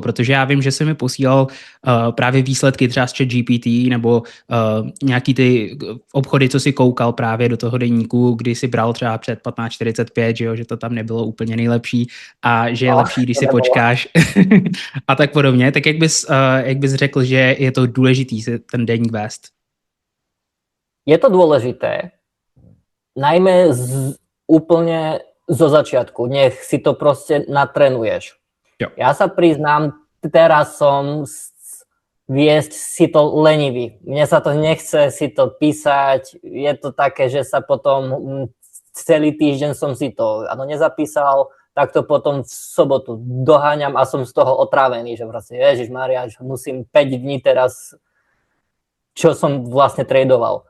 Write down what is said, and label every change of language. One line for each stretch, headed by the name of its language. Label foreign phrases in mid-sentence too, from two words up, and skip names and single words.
Czech: Protože já vím, že jsi mi posílal právě výsledky třeba z ChatGPT nebo nějaký ty obchody, co si koukal právě do toho deníku, kdy si bral třeba před 15:45, že jo, že to tam nebylo úplně nejlepší a že je lepší, když si počkáš a tak podobně. Tak jak bys řekl, že je to důležitý si ten deník vést?
Slovak: je to dôležité, najmä úplne zo začiatku, nech si to proste natrenuješ.
Czech: Jo.
Slovak: Ja sa priznám, teraz som viesť si to lenivý. Mne sa to nechce si to písať, je to také, že sa potom celý týždeň som si to nezapísal, tak to potom v sobotu doháňam a som z toho otrávený, že proste Ježišmária, musím 5 dní teraz, čo som vlastne tradoval.